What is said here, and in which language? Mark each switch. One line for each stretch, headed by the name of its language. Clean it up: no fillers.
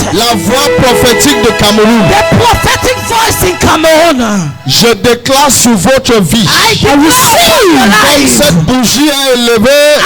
French: la voix prophétique de Cameroun.
English: The prophetic voice in Cameroon.
French: Je déclare sur votre vie.
English: I declare your
French: Comme
English: life.
French: cette bougie est élevée